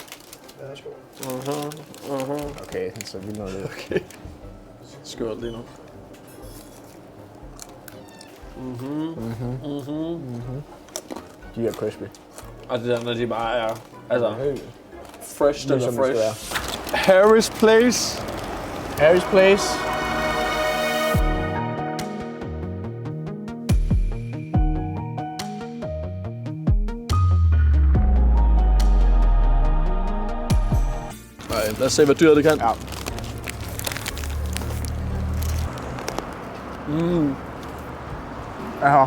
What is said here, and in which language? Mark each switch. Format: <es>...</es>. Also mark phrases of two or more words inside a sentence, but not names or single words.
<da>Okay, så vi når det. Okay. Skørt lige nu. De er crispy. Og det der, når de bare er, altså, fresh, den er Ligesom det skal fresh. Harris Place. Harry's Place. Nej, lad os se, hvad dyret det kan. Ja. Aha.</da>